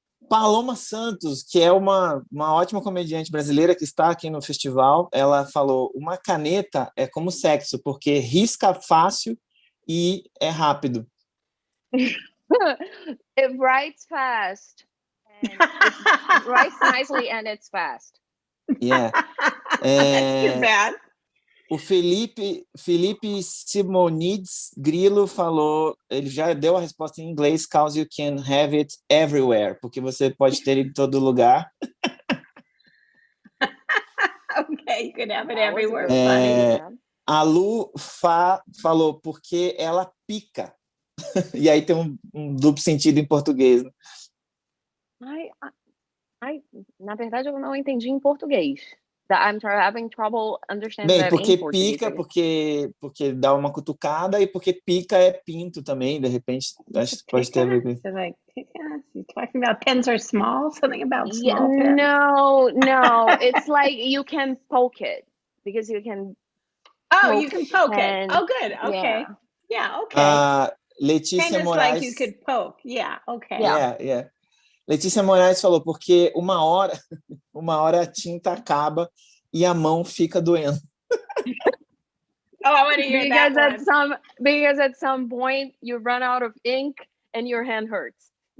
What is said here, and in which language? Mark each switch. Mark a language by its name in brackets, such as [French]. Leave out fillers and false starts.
[Portuguese] Paloma Santos, que é uma ótima comediante brasileira que está aqui no festival, ela falou: uma caneta é como sexo, porque risca fácil e é rápido. [English] It writes fast. It writes nicely and it's fast. Yeah. That's too bad. [Portuguese] O Felipe Simonides Grilo falou, ele já deu a resposta em inglês, [English] cause you can have it everywhere, [Portuguese] porque você pode ter em todo lugar. [English] Okay, you can have it everywhere. [Portuguese] A Lu falou, porque ela pica. E aí tem um duplo sentido em português. Na verdade, eu não entendi em português. [English] I'm having trouble understanding that [Portuguese] porque [English] in Portuguese. [Portuguese] Pica, porque dá uma cutucada, e porque pica é pinto também, de repente. Acho que pode ter a ver com isso. [English] So like, you're talking about pens are small? Something about small pens? No. It's like you can poke it. Because you can you can poke it. Oh, good. Okay. Yeah, okay. Letícia Tennis Moraes. like you could poke. Yeah, okay. Yeah. [Portuguese] Letícia Moraes falou, porque uma hora a tinta acaba e a mão fica doendo. [English] Oh, I want to hear that one. Because at some point you run out of ink and your hand hurts.